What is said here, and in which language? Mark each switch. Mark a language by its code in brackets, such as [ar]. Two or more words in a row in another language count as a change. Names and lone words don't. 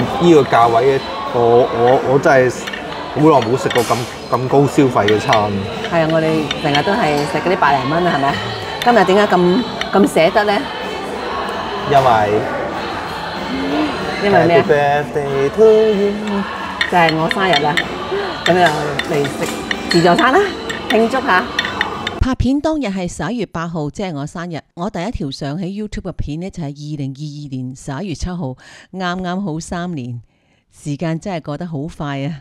[yue] 呢個價位嘅，我真係好耐冇食過咁高消費嘅餐。係啊，我哋成日都係食嗰啲百零蚊啊，係咪？今日點解咁捨得咧？因為咩啊？ [en] Happy birthday to you [yue] 就係我生日啦，咁就嚟食自助餐啦，慶祝下。拍片當日係11月8號，即係我生日。我第一條上喺 YouTube 嘅片呢，就係2022年11月7號，啱啱好3年，時間真係過得好快啊！